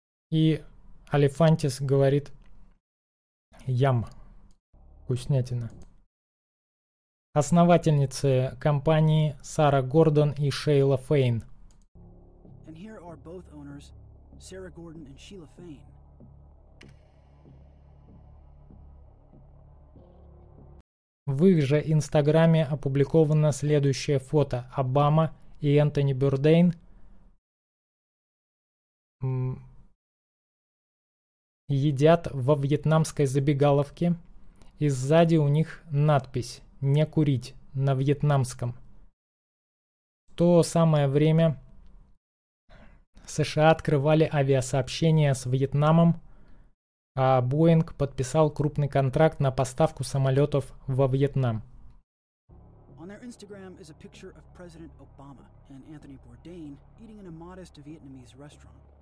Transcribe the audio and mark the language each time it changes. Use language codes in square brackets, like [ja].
[ru] И Алифантис говорит: «Ям, вкуснятина». основательницы компании Сара Гордон и Шейла Фейн. [en] And here are both owners, Sarah Gordon and Sheila Fain. [ru] В их же Инстаграме опубликовано следующее фото: Обама и Энтони Бурдейн. Едят во вьетнамской забегаловке, и сзади у них надпись «Не курить» на вьетнамском. В то самое время США открывали авиасообщение с Вьетнамом, а Boeing подписал крупный контракт на поставку самолетов во Вьетнам. [en] On their Instagram is a picture of President Obama and Anthony Bourdain eating in a modest Vietnamese restaurant.